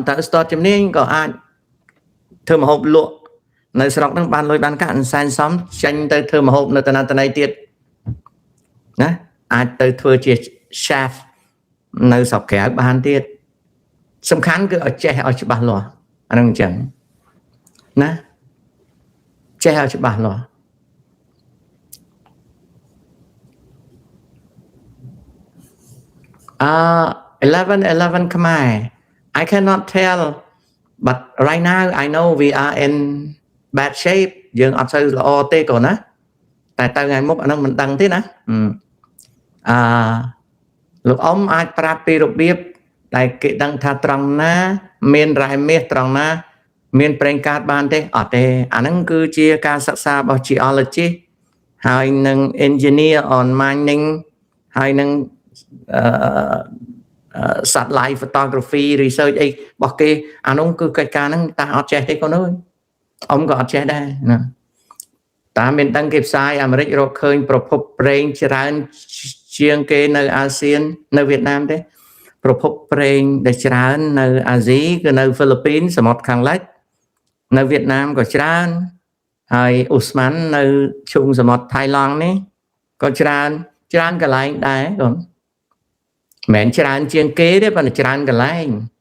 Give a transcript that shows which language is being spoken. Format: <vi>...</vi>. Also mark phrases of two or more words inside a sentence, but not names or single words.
<km>ត្រូវស្ទាត់ជំនាញក៏អាចធ្វើម្ហូបលក់នៅស្រុកហ្នឹងបានលុយបានកាក់សែនសំចេញទៅធ្វើម្ហូបនៅតំណែងទៀតណាអាចទៅធ្វើជា chef នៅស្រុកក្រៅបានទៀតសំខាន់គឺឲ្យចេះឲ្យច្បាស់លាស់អាហ្នឹងអញ្ចឹងណាចេះឲ្យច្បាស់លាស់</km> <en>11 Khmer I cannot tell but right now I know we are in bad shape</en> <km>យើងអត់សូវល្អទេកូនណាតែទៅថ្ងៃមុខអាហ្នឹងមិនដឹងទេណា លោកអ៊ំអាចប្រាប់ពីរបៀបដែលគេដឹងថាត្រង់ណាមានរ៉ែមាសត្រង់ណាមានប្រេងកាតបានទេអត់ទេអាហ្នឹងគឺជាការសិក្សារបស់ geologist ហើយនឹង</km> <en>engineer on mining</en> <km>ហើយនឹង</km> <en>satellite photography research</en> <km>អីរបស់គេអានោះគឺកិច្ចការហ្នឹងតាអត់ចេះទេកូនអើយអ៊ំក៏អត់ចេះដែរណាតាម មានដឹងគេផ្សាយអាមេរិករកឃើញប្រភពប្រេងច្រើនជាងគេនៅអាស៊ាននៅវៀតណាមទេប្រភពប្រេងដែលច្រើននៅអាស៊ីគឺនៅហ្វីលីពីនសមុទ្រខាងលិចនៅវៀតណាមក៏ច្រើនហើយអូស្មန်នៅឈូងសមុទ្រថៃឡង់នេះក៏ច្រើនកន្លែងដែរកូនមិនមែនច្រើនជាងគេទេប៉ុន្តែច្រើនកន្លែង</km>